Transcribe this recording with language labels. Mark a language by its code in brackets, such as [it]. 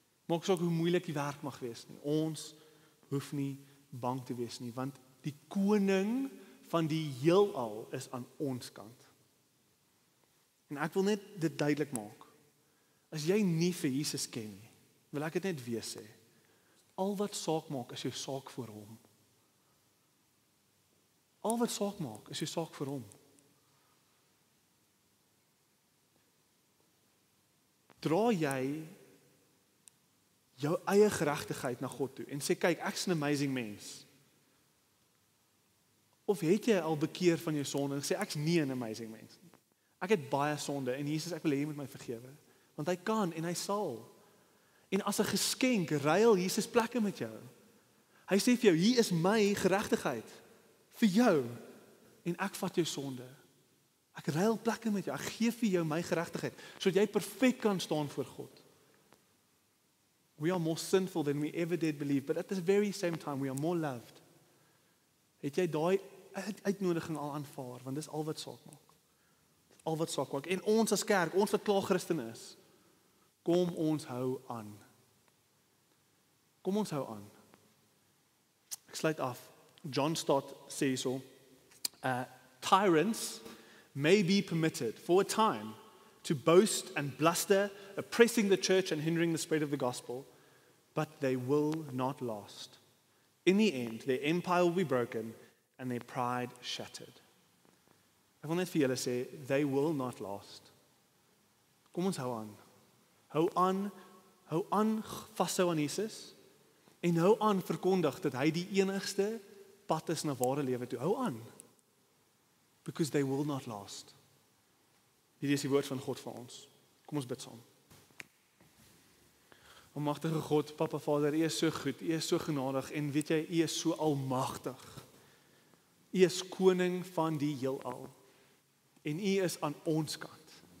[af] Maak nie saak hoe moeilik die werk mag wees nie. Ons hoef nie bang te wees nie, want die koning van die heelal is aan ons kant. En ek wil net dit duidelik maak. As jy nie vir Jesus ken nie, wil ek dit net weer sê. Al wat saak maak is jou saak voor hom. Al wat saak maak is jou saak vir hom. Dra jy jou eie geregtigheid na God toe en sê kyk, ek's 'n amazing mens. Of het jy al bekeer van jou sonde en sê ek's nie 'n amazing mens nie. Ek het baie sonde en Jesus, ek wil hê jy moet my vergewe, want hy kan en hy sal. En as 'n geskenk ruil Jesus plekke met jou. Hy sê vir jou, hier is my geregtigheid vir jou en ek vat jou sonde. Ek ruil plekke met jou. Ek gee vir jou my geregtigheid sodat jy perfek kan staan voor God. [en] We are more sinful than we ever did believe, but at the very same time we are more loved. [af] Het jy daai uitnodiging al aanvaar, want dis al wat saak maak. Al wat saak maak. En ons as kerk, ons wat klaar Christen is, kom ons hou aan. Kom ons hou aan. Ek sluit af. John Stott sê so, [en] tyrants may be permitted for a time to boast and bluster, oppressing the church and hindering the spread of the gospel, but they will not last. In the end, their empire will be broken and their pride shattered. [af] Ek wil net vir julle sê, [en] they will not last. [af] Kom ons hou aan. Hou aan, vashou aan Jesus, en hou aan verkondig dat hy die enigste pad is na ware lewe toe. Hou aan. [en] Because they will not last. [af] Hierdie is die woord van God vir ons. Kom ons bid saam. Almagtige God, Papa Vader, U is so goed, U is so genadig en weet jy, U is so almagtig. U is koning van die heelal. En U is aan ons kant.